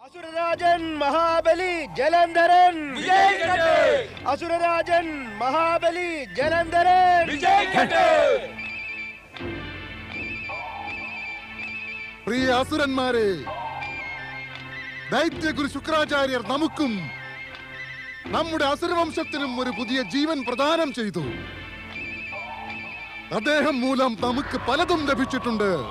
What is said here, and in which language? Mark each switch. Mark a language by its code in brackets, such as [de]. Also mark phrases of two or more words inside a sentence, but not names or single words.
[ml] അസുരരാജൻ മഹാബലി ജലന്ധരൻ വിജയിക്കട്ടെ അസുരരാജൻ മഹാബലി ജലന്ധരൻ വിജയിക്കട്ടെ പ്രിയ അസുരന്മാരെ, ദൈത്യഗുരു ശുക്രാചാര്യർ നമുക്കും നമ്മുടെ അസുരവംശത്തിനും ഒരു പുതിയ ജീവൻ പ്രദാനം ചെയ്തു. അദ്ദേഹം മൂലം നമുക്ക് പലതും ലഭിച്ചിട്ടുണ്ട്.